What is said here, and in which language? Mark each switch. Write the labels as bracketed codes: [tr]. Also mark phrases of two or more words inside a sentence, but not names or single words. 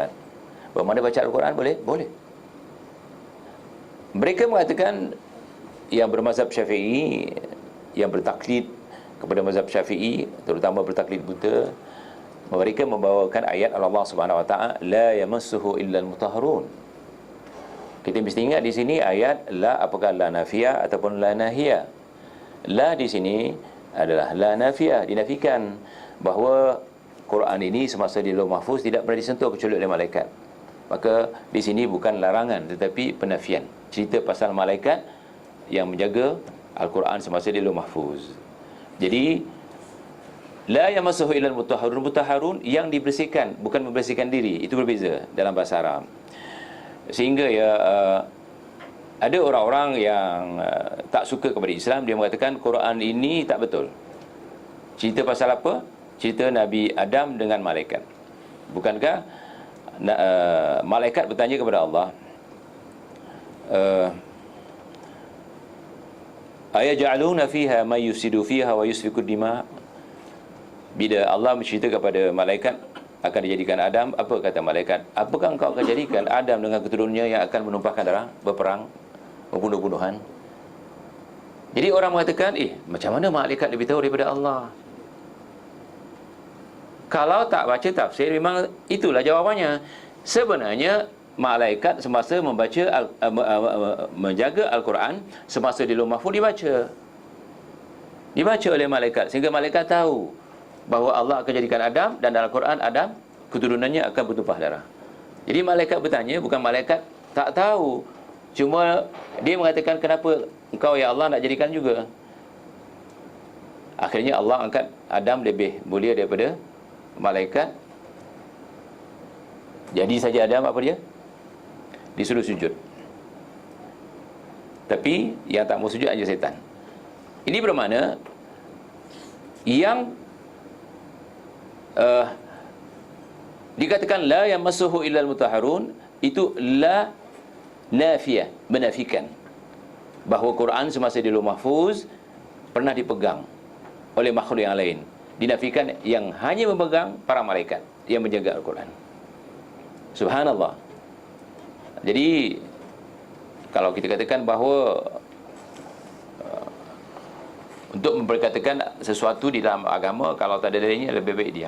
[ms] Bagaimana baca Al-Quran? Boleh? Boleh. Mereka mengatakan, yang bermazhab Syafi'i, yang bertaklid kepada mazhab Syafi'i, terutama bertaklid buta, mereka membawakan ayat Allah [ar] سبحانه وتعالى, لا يمسه إلا المطهرون. [ms] Kita mesti ingat di sini ayat la, apakah [ar] لا نافية [ms] ataupun [ar] لا ناهية. [ms] La di sini adalah [ar] لا نافية, [ms] dinafikan bahawa Quran ini semasa di Lauh Mahfuz tidak pernah disentuh kecuali oleh malaikat. Maka di sini bukan larangan tetapi penafian. Cerita pasal malaikat yang menjaga Al-Quran semasa di Lauh Mahfuz. Jadi [ar] لا يمسه إلا المطهرون, [ms] mutahharun yang dibersihkan, bukan membersihkan diri. Itu berbeza dalam bahasa Arab. Sehingga ya ada orang-orang yang tak suka kepada Islam, dia mengatakan Quran ini tak betul. Cerita pasal apa? Cerita Nabi Adam dengan malaikat. Bukankah malaikat bertanya kepada Allah, [ar] أيجعلون فيها من يفسد فيها ويسفك الدماء? [ms] Bila Allah mencerita kepada malaikat akan dijadikan Adam, apa kata malaikat? Apakah engkau akan jadikan Adam dengan keturunannya yang akan menumpahkan darah, berperang, membunuh-bunuhan? Jadi orang mengatakan, macam mana malaikat lebih tahu daripada Allah? Kalau tak baca tafsir, memang itulah jawapannya. Sebenarnya malaikat semasa menjaga Al-Quran, semasa di Lauh Mahfuz dibaca oleh malaikat, sehingga malaikat tahu bahawa Allah akan jadikan Adam, dan dalam Al-Quran Adam keturunannya akan bertumpah darah. Jadi malaikat bertanya, bukan malaikat tak tahu, cuma dia mengatakan, kenapa engkau ya Allah nak jadikan juga? Akhirnya Allah angkat Adam lebih mulia daripada malaikat. Jadi saja Adam apa dia? Disuruh sujud. Tapi yang tak mau sujud hanya setan. Ini bermakna yang dikatakan [ar] لا يمسه إلا المطهرون, [ms] itu [ar] لا نافية, [ms] menafikan bahawa Quran semasa di Lauh Mahfuz pernah dipegang oleh makhluk yang lain. Dinafikan yang hanya memegang para malaikat yang menjaga Al-Quran. Subhanallah. Jadi kalau kita katakan bahawa untuk memperkatakan sesuatu di dalam agama, kalau tak ada dalilnya, lebih baik diam.